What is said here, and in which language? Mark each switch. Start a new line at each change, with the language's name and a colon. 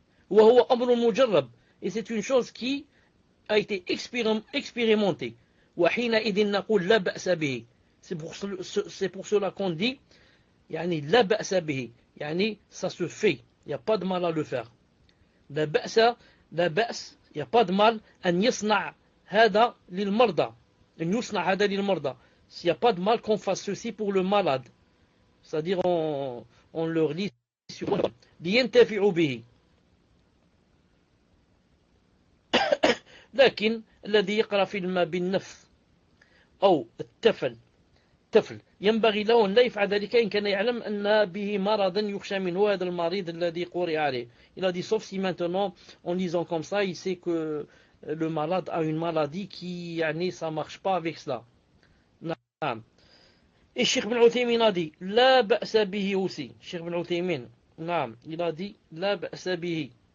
Arabic: وهو أمر مجرب,
French: et c'est une chose qui a été expérimentée.
Arabic: وحينئذ نقول لا بأس به.
French: C'est pour cela qu'on dit
Arabic: يعني لا بأس به,
French: يعني ça se fait, il n'y a pas de mal à le faire.
Arabic: لا بأس,
French: il n'y a pas de mal
Arabic: أن يصنع هذا للمرضى, أن يصنع هذا للمرضى.
French: S'il n'y a pas de mal qu'on fasse ceci pour le malade, c'est-à-dire on leur lit sur
Arabic: لينتفعوا به. لكن الذي يقرأ في الماء بالنف أو التفل ينبغي له أن لا يفعل ذلك إن كان يعلم أن به مرضا يخشى منه هذا المريض الذي قرئ عليه.
French: Il a dit sauf si maintenant en lisant comme ça il sait que le malade a une maladie qui ça marche pas avec cela.
Arabic: نعم.
French: Et Cheikh Ben Uthaymin a dit
Arabic: لا بأس به
French: aussi. Cheikh Ben Uthaymin,
Arabic: نعم,
French: il a dit لا بأس به.